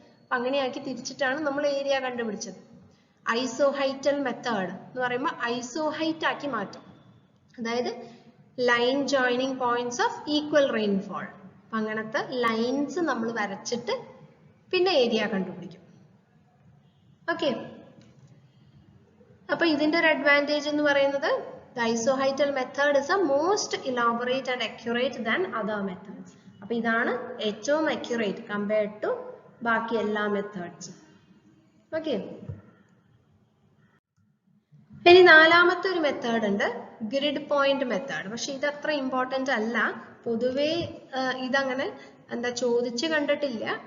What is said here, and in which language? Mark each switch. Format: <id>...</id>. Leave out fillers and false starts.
<ml>അപ്പൊ അങ്ങനെയാക്കി തിരിച്ചിട്ടാണ് നമ്മൾ ഏരിയ കണ്ടുപിടിച്ചത്. ഐസോഹൈറ്റൽ മെത്തേഡ് എന്ന് പറയുമ്പോൾ ഐസോഹൈറ്റ് ആക്കി മാറ്റും, അതായത്</ml> <en>Line joining points of equal rainfall.</en> <ml>അപ്പൊ അങ്ങനത്തെ ലൈൻസ് നമ്മൾ വരച്ചിട്ട് പിന്നെ ഏരിയ കണ്ടുപിടിക്കും. ഓക്കെ, അപ്പൊ ഇതിന്റെ ഒരു അഡ്വാൻറ്റേജ് എന്ന് പറയുന്നത്</ml> <en>the isoheital method is a most elaborate and accurate than other methods.</en> <ml>അപ്പൊ ഇതാണ് ഏറ്റവും</ml> <en>accurate compared to</en> <ml>ബാക്കി എല്ലാ മെത്തേഡ്സ്. ഓക്കെ, ഇനി നാലാമത്തെ ഒരു മെത്തേഡ് ഉണ്ട്, ഗ്രിഡ് പോയിന്റ് മെത്തേഡ്. പക്ഷെ ഇത് അത്ര ഇമ്പോർട്ടന്റ് അല്ല, പൊതുവേ ഇതങ്ങനെ എന്താ ചോദിച്ചു കണ്ടിട്ടില്ല.</ml>